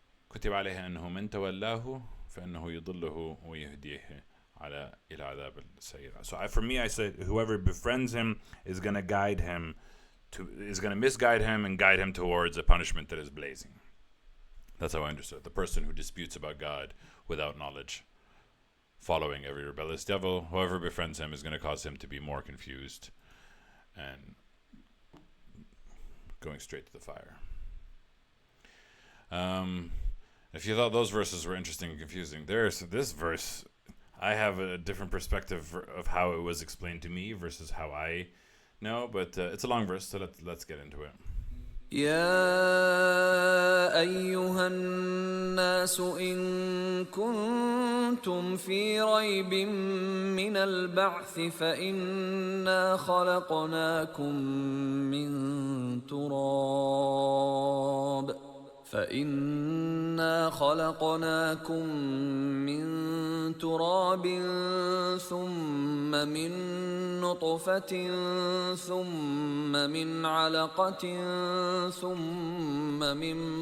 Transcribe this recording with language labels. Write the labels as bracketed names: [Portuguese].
[Arabic] كتب عليه أنه من تولاه فإنه يضله ويهديه إلى عذاب السعير. [English] So for me, I said whoever befriends him is going to misguide him and guide him towards a punishment that is blazing. That's how I understood. The person who disputes about God without knowledge, following every rebellious devil, whoever befriends him is going to cause him to be more confused and going straight to the fire. If you thought those verses were interesting and confusing, there's this verse. I have a different perspective of how it was explained to me versus how I know, but it's a long verse, so let's get into it. [Arabic] يا أيها الناس إن كنتم في ريب من البعث فإنا خلقناكم من تراب ثم من نطفة ثم من علقة ثم من